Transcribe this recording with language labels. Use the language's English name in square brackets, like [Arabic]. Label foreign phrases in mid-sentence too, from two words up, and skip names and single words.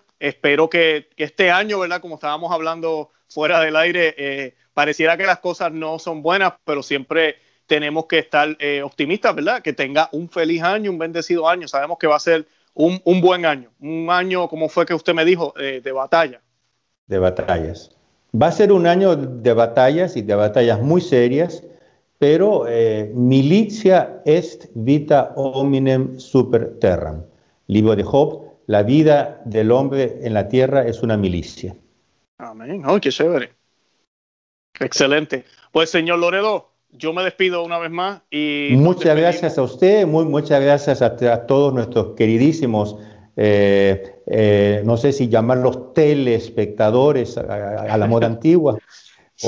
[Spanish] Espero que este año, ¿verdad? Como estábamos hablando fuera del aire, pareciera que las cosas no son buenas, pero siempre tenemos que estar optimistas, ¿verdad? Que tenga un feliz año, un bendecido año. Sabemos que va a ser un buen año, un año, como fue que usted me dijo, de batalla. De batallas. Va a ser un año de batallas y de batallas muy serias, pero [Latin] militia est vita hominem super terram. [Spanish] Libro de Job, la vida del hombre en la tierra es una milicia. Amén. ¡Oh, qué chévere! Excelente. Pues, señor Loredo, yo me despido una vez más. Y muchas gracias a usted, muchas gracias a todos nuestros queridísimos no sé si llamarlos telespectadores a la moda antigua, sí.